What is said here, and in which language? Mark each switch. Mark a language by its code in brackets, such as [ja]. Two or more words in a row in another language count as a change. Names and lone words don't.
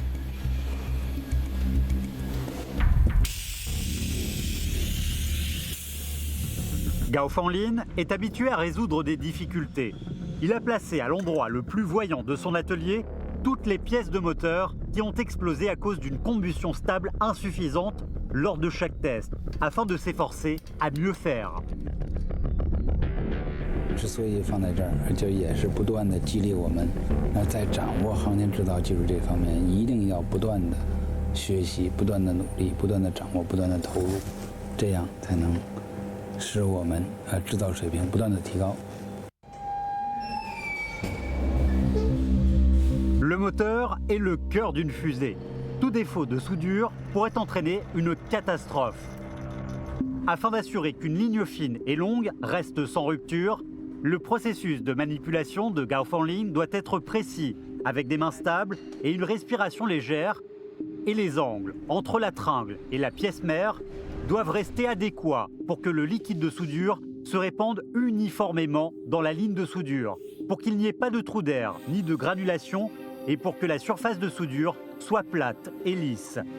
[fr] Gao Fanlin est habitué à résoudre des difficultés. Il a placé à l'endroit le plus voyant de son atelier toutes les pièces de moteur qui ont explosé à cause d'une combustion stable insuffisante lors de chaque test, afin de s'efforcer à mieux faire. [zh] 之所以放在这儿，就也是不断的激励我们，在掌握航天制造技术这方面，一定要不断的学习、不断的努力、不断的掌握、不断的投入，这样才能使我们制造水平不断的提高。 [fr] Le moteur est le cœur d'une fusée. Tout défaut de soudure pourrait entraîner une catastrophe. Afin d'assurer qu'une ligne fine et longue reste sans rupture, le processus de manipulation de Gao Fanlin doit être précis, avec des mains stables et une respiration légère, et les angles entre la tringle et la pièce mère doivent rester adéquats pour que le liquide de soudure se répande uniformément dans la ligne de soudure, pour qu'il n'y ait pas de trou d'air ni de granulation et pour que la surface de soudure soit plate et lisse.